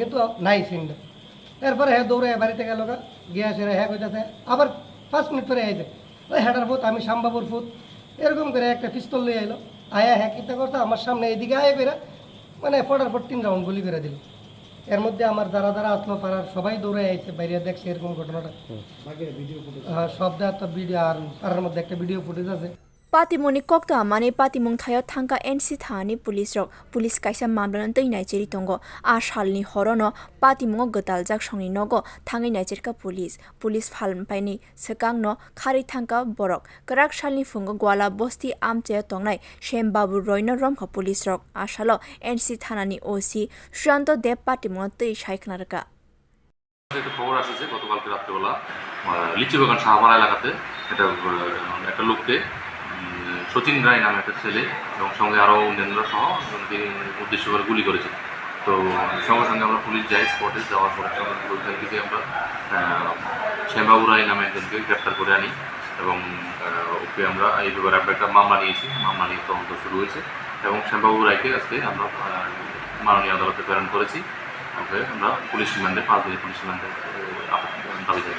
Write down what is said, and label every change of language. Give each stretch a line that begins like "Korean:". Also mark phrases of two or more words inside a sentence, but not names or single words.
Bangla: কিন্তু নাই সিনটা এরপরে হ্যাঁ দৌড়ে বাড়িতে গেল গিয়ে আসে হ্যাঁ কইতাছে আবার 5 মিনিট পরে আইছে ওই হ্যাটার ফুট আমি শ্যামবাবুর ফুট এরকম করে একটা পিস্তল নিয়ে এলো আয়া হ্যাঁ কিতা করতে আমার সামনে এইদিকে আয় করে মানে ফটার ফট 3 রাউন্ড গুলি করে দিল এর মধ্যে আমার যারা আসলো পাড়ার সবাই দৌড়ে আইছে বাইরে দেখছে এরকম ঘটনাটা সব দেওয়ার তো ভিডিও আর পাড়ার মধ্যে একটা
English: video footage
Bangla: আছে
Kok Borok: Patimungni kokta mane patimung thayo thangka NC thani police kaisa mamlan tei nai cheri tongo a salni horono Patimungo gataljak songni nogo thangai nai cherka police phalm paini sekang no khari thangka borok krak salni fungo gwala bosti amche tongnai Shyambabu Roy no romkha police rok asalo NC thanani OC Shanto Dev Patimung tei shaikhnarka
Bangla: একটা খবর আসছে গতকালকে রাত্রেবেলা লিচুবাগান শাহপাড়া এলাকাতে একটা লোককে সচিন রায় নামে একটা ছেলে এবং সঙ্গে আরও অন্যান্যরা সহ উদ্দেশ্য করে গুলি করেছে তো সঙ্গে সঙ্গে আমরা পুলিশ যাই স্পটে যাওয়ার পরে ওইখান থেকে আমরা শ্যামবাবু রায় নামে একজনকে গ্রেপ্তার করে আনি এবং ওকে আমরা এই ব্যাপারে একটা মামলা নিয়েছি মামলা নিয়ে তদন্ত শুরু হয়েছে এবং শ্যামবাবু রায়কে আজকে আমরা মাননীয় আদালতে প্রেরণ করেছি ওকে আমরা
English: police remand
Bangla: 5 দিনের
English: police remand
Bangla: দাবি জানাই